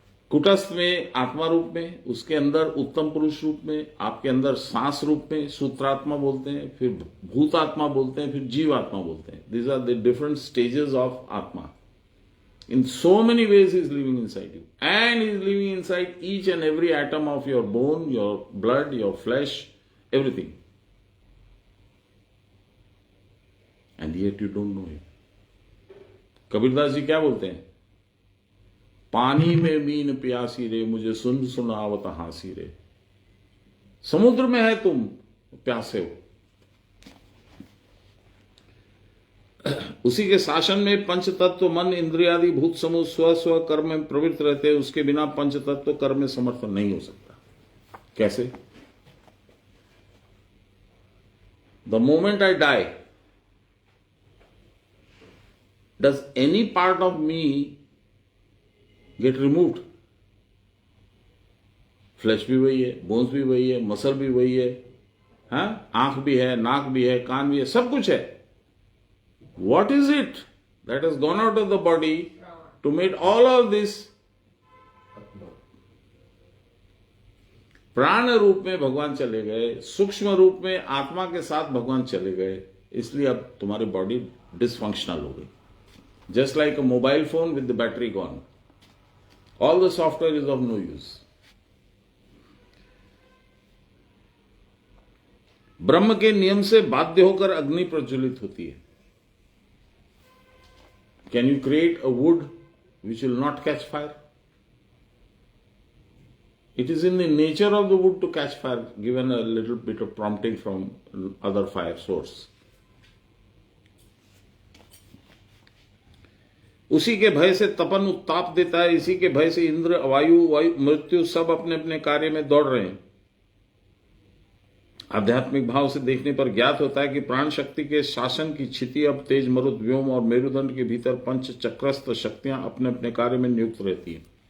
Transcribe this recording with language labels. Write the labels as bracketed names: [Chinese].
[Hindi] कुटस्थ में आत्मा रूप में, उसके अंदर उत्तम पुरुष रूप में, आपके अंदर सांस रूप में सूत्रात्मा बोलते हैं, फिर भूतात्मा बोलते हैं, फिर जीवात्मा बोलते हैं। [English] These are the different stages of atma. In so many ways he is living inside you, and he is living inside each and every atom of your bone, your blood, your flesh, everything. And yet you don't know him. [Hindi] Kabirdas ji क्या बोलते हैं? पानी में mean प्यासी रे, मुझे सुन सुनावत हांसी रे। समुद्र में है तुम, प्यासे हो। उसी के शासन में पंच तत्व मन इंद्रियादि भूत समूह स्व स्व कर्म में प्रवृत्त रहते हैं। उसके बिना पंच तत्व कर्म में समर्थ नहीं हो सकता। कैसे? [English] The moment I die, does any part of me get removed? [Hindi] Flash भी वही है, बोन्स भी वही है, मसल भी वही है, हाँ, आंख भी है, नाक भी है, कान भी है, सब कुछ है. [English] What is it that has gone out of the body to make all of this? [Hindi] प्राण रूप में भगवान चले गए, सूक्ष्म रूप में आत्मा के साथ भगवान चले गए, इसलिए अब तुम्हारी बॉडी डिसफंक्शनल हो गई. [English] Just like a mobile phone with the battery gone, all the software is of no use. [Hindi] ब्रह्म के नियम से बाध्य होकर अग्नि प्रज्वलित होती है. [English] Can you create a wood which will not catch fire? It is in the nature of the wood to catch fire, given a little bit of prompting from other fire source. [Hindi] उसी के भय से तपन उत्ताप देता है, इसी के भय से इंद्र, वायु, मृत्यु सब अपने अपने कार्य में दौड़ रहे हैं. आध्यात्मिक भाव से देखने पर ज्ञात होता है कि प्राण शक्ति के शासन की क्षिति अब तेज, मरुत, व्योम और मेरुदंड के भीतर पंच चक्रस्थ शक्तियां अपने अपने कार्य में नियुक्त रहती हैं.